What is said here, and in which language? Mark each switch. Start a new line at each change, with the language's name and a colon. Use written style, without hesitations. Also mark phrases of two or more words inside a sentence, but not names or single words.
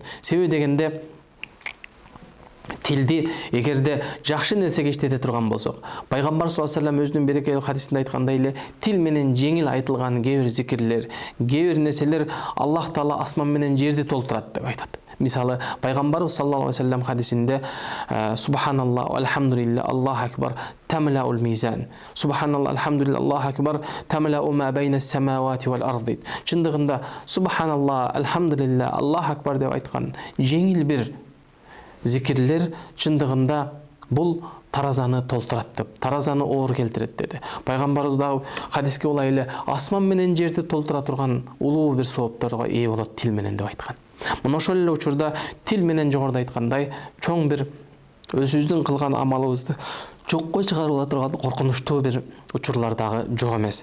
Kyrgyz: Себеби дегенде тилди эгерде жакшы нерсеге иштете турган болсок, Пайгамбар
Arabic: صلى الله عليه
Kyrgyz: өзүнүн берекелүү хадисинде айткандай эле, тил менен жеңил айтылган кээ бир зикирлер, кээ бир нерселер Аллах Таала асман менен жерди толтурат деп айтат. Мисалы, Пайгамбар
Arabic: صلى الله عليه хадисинде سبحان الله الحمد لله الله أكبر تملأ الميزان. سبحان الله الحمد لله الله أكبر تملأ ما بين السماوات والأرض.
Kyrgyz: Чындыгында
Arabic: سبحان الله الحمد لله الله أكبر
Kyrgyz: деп айткан жеңил бир зикирлер чындыгында бул таразаны толтурат деп, таразаны оор келтирет деди. Пайгамбарыбыз да хадиске улай эле асман менен жерди толтура турган улуу бир соопторго ээ болот тил менен деп айткан. Мына ошол эле учурда тил менен жогоруда айткандай чоң бир өзүбүздүн кылган амалыбызды жокко чыгарып ала турган коркунучтуу бир учурлар дагы жок эмес.